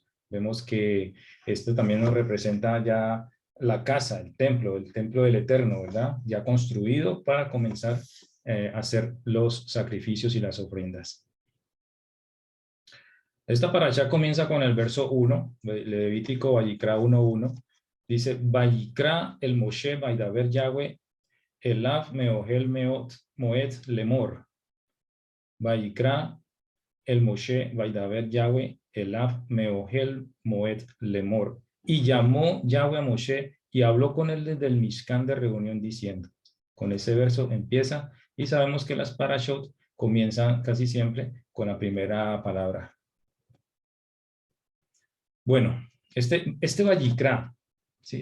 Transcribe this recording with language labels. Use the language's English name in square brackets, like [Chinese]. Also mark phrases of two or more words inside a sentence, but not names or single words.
[Spanish] Vemos que esto también nos representa ya la casa, el templo del Eterno, ¿verdad? Ya construido para comenzar a hacer los sacrificios y las ofrendas. Esta parasha comienza con el verso 1, Levítico Vayikra 1.1. Dice, [Hebrew] ויקרא אל משה וידבר יהוה אליו מאהל מועד לאמר. ויקרא אל משה וידבר יהוה אליו מאהל מועד לאמר. [Spanish] Y llamó Yahweh a Moshe y habló con él desde el Mishkan de reunión diciendo. Con ese verso empieza y sabemos que las parashot comienzan casi siempre con la primera palabra. Bueno, este Vayikra, ¿sí?